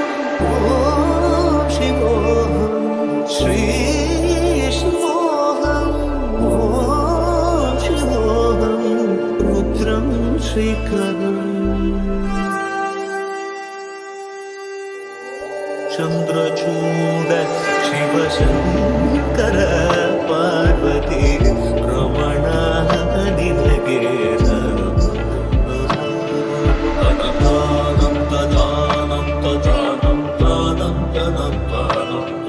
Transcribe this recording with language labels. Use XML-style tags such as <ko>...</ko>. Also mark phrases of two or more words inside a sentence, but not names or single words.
<ml>ഓം ശിവോഹം ശ്രീ ശിവോഹം. ഓം ശിവോഹം രുദ്രം ശ്രീകരം.</ml> <kn>ചന്ദ്രചൂഡ ಶಿವಶಂಕರ ಪಾರ್ವತಿ ರಮಣ ನಿನಗೆ ತದಾನಂ ತದಾನಂ ತದಾನಂ ತಾನಂ ತನಂ ತಾನಂ</kn>